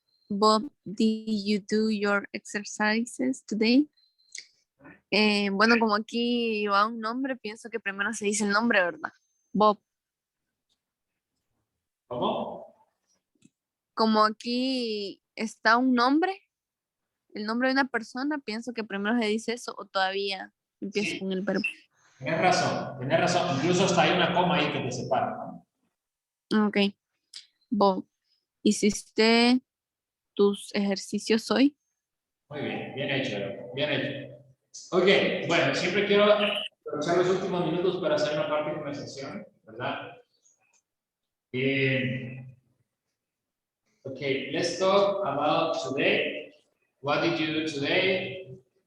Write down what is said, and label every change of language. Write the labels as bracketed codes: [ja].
[en] Bob, did you do your exercises today? [es] Bueno, como aquí va un nombre, pienso que primero se dice el nombre, ¿verdad? Bob. ¿Cómo? Como aquí está un nombre, el nombre de una persona, pienso que primero se dice eso o todavía empiezo Sí. con el verbo. Tienes razón, tienes razón. Incluso hasta hay una coma ahí que te separa, ¿no? Ok. Bob, ¿hiciste tus ejercicios hoy? Muy bien, bien hecho, bien hecho. Ok, bueno, siempre quiero aprovechar los últimos minutos para hacer una parte de conversación, ¿verdad? [en] Okay, let's talk about today. What did you do today?